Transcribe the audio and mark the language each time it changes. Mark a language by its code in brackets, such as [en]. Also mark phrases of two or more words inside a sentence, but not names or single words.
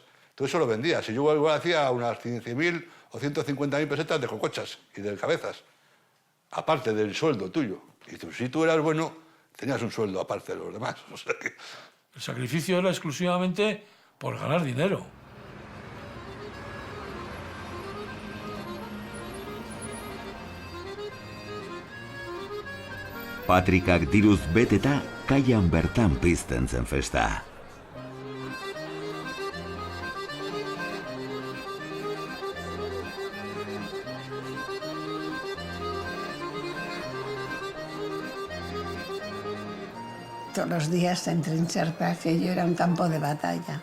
[es] Todo eso lo vendía. Si yo igual hacía unas 15.000 o 150.000 pesetas de cocochas y de cabezas, aparte del sueldo tuyo. Y si tú eras bueno, tenías un sueldo aparte de los demás. O sea que... El sacrificio era exclusivamente por ganar dinero. [eu] Patrikak diruz beteta kaian bertan pizten zen festa. [es] Todos los días en Trincherpa aquello era un campo de batalla.